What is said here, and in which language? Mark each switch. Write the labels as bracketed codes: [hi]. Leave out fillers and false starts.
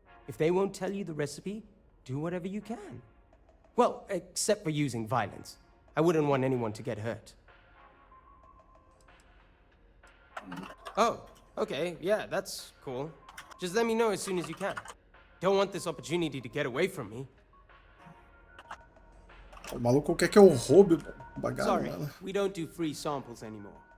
[en] If they won't tell you the recipe, do whatever you can. Well, except for using violence. I wouldn't want anyone to get hurt. Oh, okay, yeah, that's cool. Just let me know as soon as you can. Don't want this opportunity to get away from me. [pt] O maluco quer que eu roube o bagulho. [en] Sorry, we don't do free samples anymore.